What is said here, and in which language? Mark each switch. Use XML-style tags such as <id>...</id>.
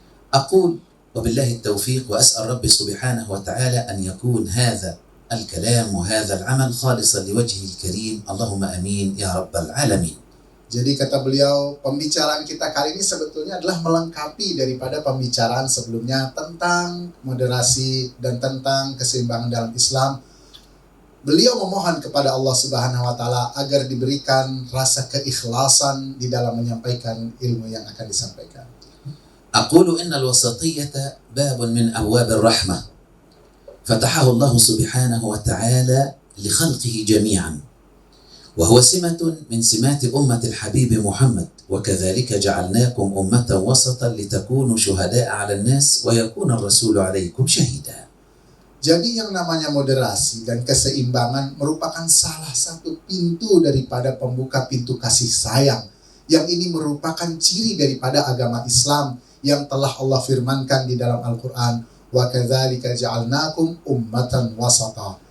<ar>Aqul وبالله التوفيق وأسأل ربي سبحانه وتعالى أن يكون هذا الكلام وهذا العمل خالصا لوجهه الكريم اللهم آمين يا رب العالمين.</ar> <id>Jadi kata beliau, pembicaraan kita kali ini sebetulnya adalah melengkapi daripada pembicaraan sebelumnya tentang moderasi dan tentang keseimbangan dalam Islam. Beliau memohon kepada Allah Subhanahu wa taala agar diberikan rasa keikhlasan di dalam menyampaikan ilmu yang akan disampaikan.</id> <ar>أقول إن الوسطية باب من أبواب الرحمة فتحه الله سبحانه وتعالى لخلقه جميعا وهو سمة من سمات أمة الحبيب محمد وكذلك جعلناكم أمة وسطا لتكونوا شهداء على الناس ويكون الرسول عليكم شهيدا.</ar> <id>Jadi yang namanya moderasi dan keseimbangan merupakan salah satu pintu daripada pembuka pintu kasih sayang, yang ini merupakan ciri daripada agama Islam yang telah Allah firmankan di dalam Al-Quran,</id> <ar>wa kadzalika ja'alnakum ummatan wasata.</ar>